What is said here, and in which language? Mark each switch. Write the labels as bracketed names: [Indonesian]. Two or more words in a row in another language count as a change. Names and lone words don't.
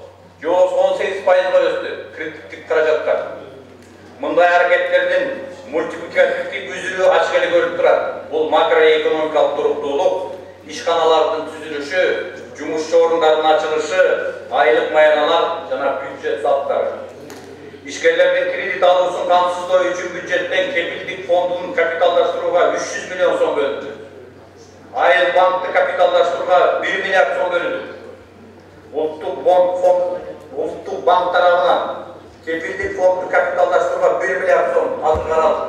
[Kyrgyz] 18%га өстү кредиттик каражаттар. Мындай аракеттердин мультипликативдик үзүлүү ачык эле көрүнүп турат. Бул макроэкономикалык туруктуулук, ишканалардын түзүлүшү, жумуш орундардын ачылышы, айлык маяналар жана бюджет салыктары. İşgirlerden kredit alуусун камсыздоо үчүн бюджеттен кепилдик фондун капиталдаштырууга 300 миллион сом бөлүндү. Айыл банкты капиталдаштырууга 1 миллиард сом бөлүндү. Улуттук банк тарабынан кепилдик фондду капиталдаштырууга 1 миллиард сом азыр каралды.